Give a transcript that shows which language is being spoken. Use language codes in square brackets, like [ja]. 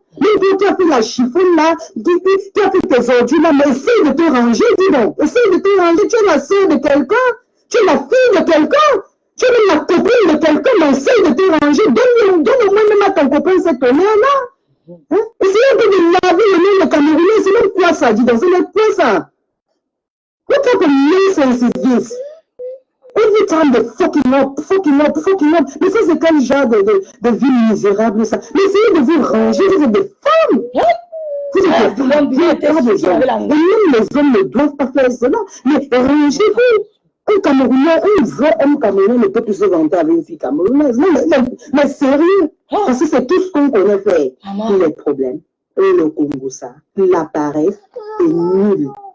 [fr] Mais tu as fait la chiffonne là, tu as fait tes ordures là, mais essaye de te ranger, dis donc. Essaye de te ranger. Tu es la sœur de quelqu'un. Tu es la fille de quelqu'un. Tu es la copine de quelqu'un, mais essaye de te ranger. Donne au moins même à ton copain cette honneur-là. Hein? Essayez de laver le nom de Camerounais. C'est même quoi ça, dis donc. C'est même quoi ça? [en] What type of nonsense is this? Every time they fucking up. [fr] Mais ça, c'est quel genre de vie misérable, ça? Mais essayez de vous ranger, vous êtes des femmes. Vous êtes des femmes, vous êtes des hommes. Et même les hommes ne doivent pas faire cela. Mais rangez-vous. Un Camerounais, un Camerounais ne peut plus se vanter avec une fille camerounaise. Mais sérieux, parce que c'est tout ce qu'on connaît faire. Les problèmes, le Congo, ça, l'appareil est nul.